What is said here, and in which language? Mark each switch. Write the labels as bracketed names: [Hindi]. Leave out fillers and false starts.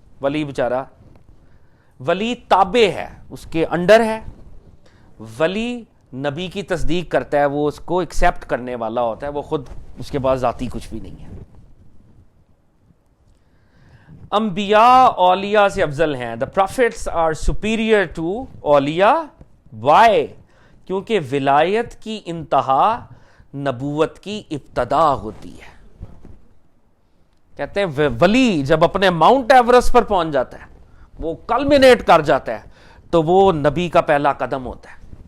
[Urdu] ولی بیچارہ، ولی تابع ہے، اس کے انڈر ہے. ولی نبی کی تصدیق کرتا ہے، وہ اس کو ایکسیپٹ کرنے والا ہوتا ہے، وہ خود اس کے پاس ذاتی کچھ بھی نہیں ہے. انبیاء اولیاء سے افضل ہیں. [English] The prophets are superior to اولیاء. [Urdu] Why؟ کیونکہ ولایت کی انتہا نبوت کی ابتدا ہوتی ہے. کہتے ہیں ولی جب اپنے ماؤنٹ ایورسٹ پر پہنچ جاتا ہے، وہ کلمینیٹ کر جاتا ہے، تو وہ نبی کا پہلا قدم ہوتا ہے.